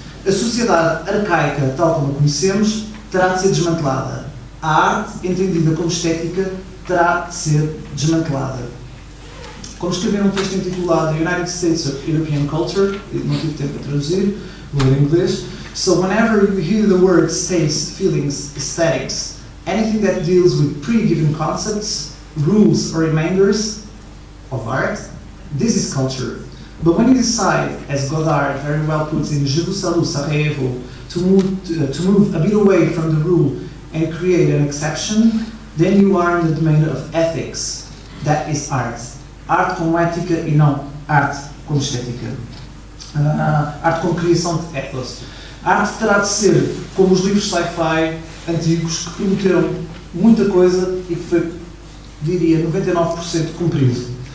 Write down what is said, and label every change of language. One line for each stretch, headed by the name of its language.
Portuguese: A sociedade arcaica, tal como a conhecemos, terá de ser desmantelada. A arte, entendida como estética, terá de ser desmantelada. Como escrevi num texto intitulado United States of European Culture, não tive tempo para traduzir, vou ler em inglês.
English: So whenever you hear the words taste, feelings, aesthetics, anything that deals with pre-given concepts, rules or remainders of art, this is culture. But when you decide, as Godard very well puts in Je vous salue Sarajevo, to move a bit away from the rule and create an exception, then you are in the domain of ethics. That is art.
Portuguese: Arte como ética e não arte como estética. Arte como criação de ethos. A arte terá de ser como os livros sci-fi antigos que prometeram muita coisa e que foi, diria, 99% cumprido.